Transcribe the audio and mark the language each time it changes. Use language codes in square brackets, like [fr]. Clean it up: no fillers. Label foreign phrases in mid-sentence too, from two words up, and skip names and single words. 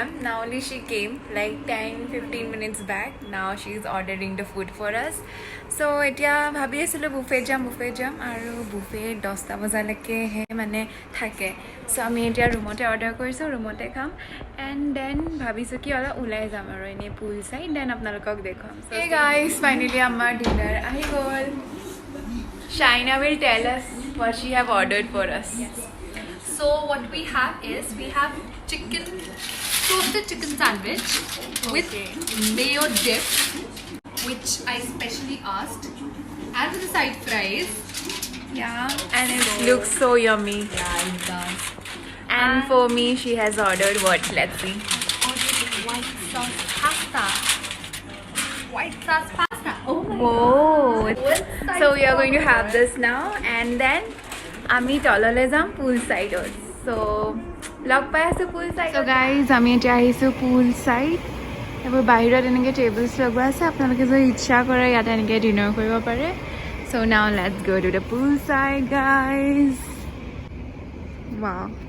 [en] Now only she came like 10-15 minutes back. Now she's ordering the food for us. [as] So এতিয়া ভাবি আছিলোঁ বুফে যাম আৰু বুফে 10টা বজালৈকে হে মানে থাকে সো আমি এতিয়া ৰুমতে অৰ্ডাৰ কৰিছোঁ ৰুমতে খাম [en] and then [as] ভাবিছোঁ কি অলপ ওলাই যাম আৰু এনেই পুল চাই দেন আপোনালোকক দেখুৱাম [en] hey guys finally [as] আমাৰ ডিনাৰ আহি গ'ল [en] Shaina will tell us what she have ordered for us. Yes. So what we have is toasted chicken sandwich with mayo dip, which I specially asked, and with the side fries. Yeah, and it looks so yummy. Yeah, it does. And for me, she has ordered what? Let's see. White sauce pasta. White sauce pasta. Oh my Whoa! God. So we are going to have this now, and then [as] আমি তললৈ যাম [en] pool sideত so [as] লগ পাই আছোঁ [en] pool side so guys [as] আমি এতিয়া আহিছোঁ [en] pool side [as] এইবোৰ বাহিৰত এনেকৈ টেবলছ লগোৱা আছে আপোনালোকে যদি ইচ্ছা কৰে ইয়াতে এনেকৈ ডিনাৰ কৰিব পাৰে [en] so now let's go to the pool side guys wow